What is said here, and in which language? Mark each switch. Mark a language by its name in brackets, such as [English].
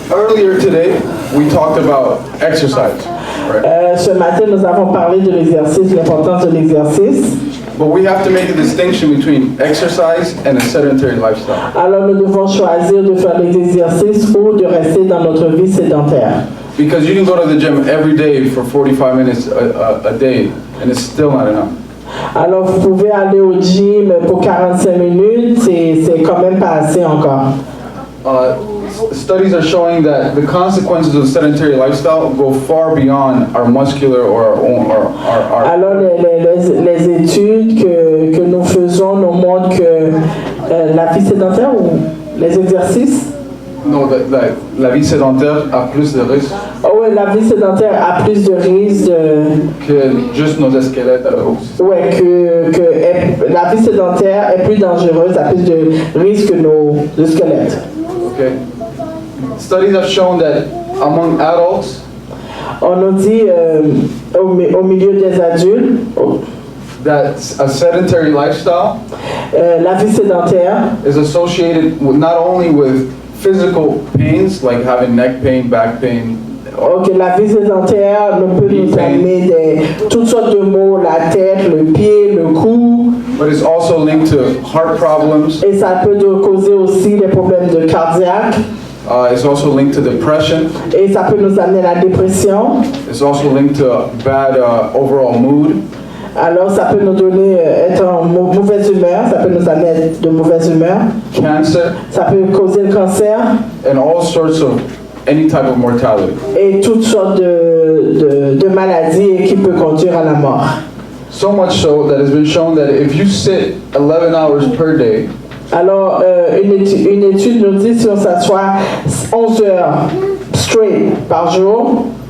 [English] Earlier today, we talked about exercise. Right? [French] Ce matin, nous avons parlé de l'exercice, l'importance de l'exercice. [English] But we have to make a distinction between exercise and a sedentary lifestyle. [French] Alors, nous devons choisir de faire des exercices ou de rester dans notre vie sédentaire. [English] Because you can go to the gym every day for 45 minutes a day, and it's still not enough. [French] Alors, vous pouvez aller au gym pour 45 minutes, c'est quand même pas assez encore. [English] Studies are showing that the consequences of sedentary lifestyle go far beyond our muscular or our [French] Alors, les études que nous faisons nous montrent que la vie sédentaire ou les exercices. No, la vie sédentaire a plus de risques. Oh, ouais, la vie sédentaire a plus de risques que juste nos squelettes à la hausse. Ouais, que la vie sédentaire est plus dangereuse, a plus de risques que nos squelettes. [English] Okay. Studies have shown that among adults, [French] on nous dit au milieu des adultes, [English] that a sedentary lifestyle [French] la vie sédentaire [English] is associated with not only with physical pains like having neck pain, back pain. [French] Ok, la vie sédentaire peut nous amener toutes sortes de maux, la tête, le pied, le cou. [English] But it's also linked to heart problems. [French] Et ça peut causer aussi des problèmes de cardiaque. [English] It's also linked to depression. [French] Et ça peut nous amener à la dépression. [English] It's also linked to bad overall mood. [French] Alors ça peut nous donner être en mauvaise humeur, ça peut nous amener de mauvaise humeur. [English] Cancer. [French] Ça peut causer le cancer. [English] And all sorts of any type of mortality. [French] Et toutes sortes de maladies qui peuvent conduire à la mort. [English] So much so that it's been shown that if you sit 11 hours per day. [French] Alors, une étude nous dit si on s'assoit 11 heures straight par jour,